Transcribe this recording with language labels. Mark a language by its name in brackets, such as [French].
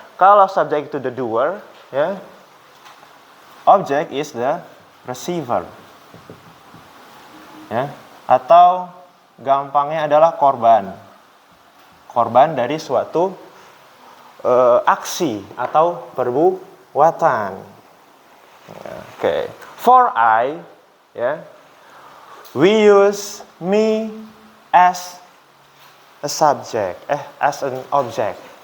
[Indonesian] Kalau [English] subject itu the doer, ya, object is the receiver. [Indonesian] Ya, atau gampangnya adalah korban. Korban dari suatu aksi atau perbuatan. Oke. [English] For I, ya, we use me as a subject, as an object.